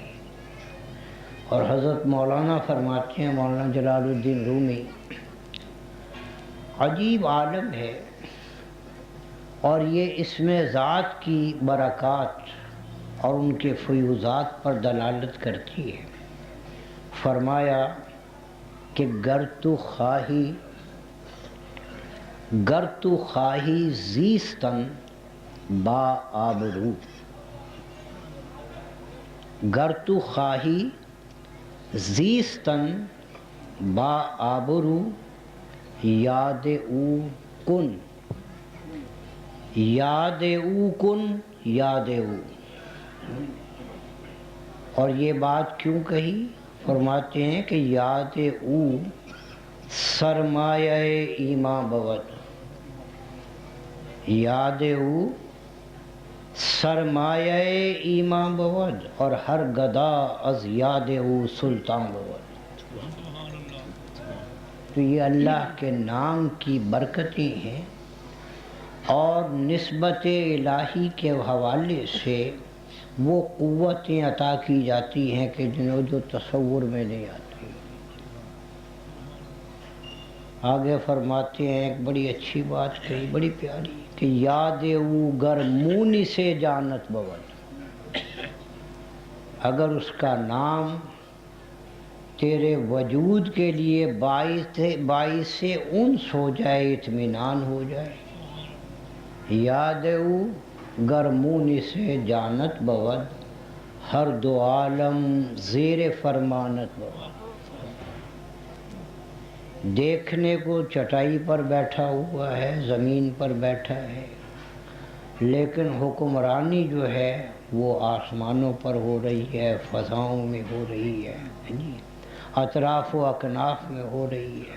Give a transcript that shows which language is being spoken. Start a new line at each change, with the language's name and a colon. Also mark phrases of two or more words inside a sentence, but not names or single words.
Urdu: اور حضرت مولانا فرماتے ہیں، مولانا جلال الدین رومی، عجیب عالم ہے اور یہ اسم ذات کی برکات اور ان کے فیوضات پر دلالت کرتی ہے۔ فرمایا کہ
Persian: گر تو خواہی زیستن با آبرو، گر تو خواہی زیستن با آبرو، یاد او کن، یاد او کن، یاد او۔
Urdu: اور یہ بات کیوں کہی؟ فرماتے ہیں کہ
Persian: یاد او سرمایہ ایمان بود، یاد او سرمایہ ایمان بود، اور ہر گدا از یاد او سلطان بود۔
Urdu: تو یہ اللہ کے نام کی برکتیں ہیں، اور نسبت الہی کے حوالے سے وہ قوتیں عطا کی جاتی ہیں کہ جنہوں جو تصور میں نہیں آتی۔ آگے فرماتے ہیں ایک بڑی اچھی بات کہی، بڑی پیاری، کہ
Persian: یاد او گر مونی سے جانت بود،
Urdu: اگر اس کا نام تیرے وجود کے لیے باعث انس ہو جائے، اطمینان ہو جائے.
Persian: یاد او گر مونی سے جانت بود، ہر دو عالم زیر فرمانت بود.
Urdu: دیکھنے کو چٹائی پر بیٹھا ہوا ہے، زمین پر بیٹھا ہے، لیکن حکمرانی جو ہے وہ آسمانوں پر ہو رہی ہے، فضاؤں میں ہو رہی ہے، اطراف و اکناف میں ہو رہی ہے.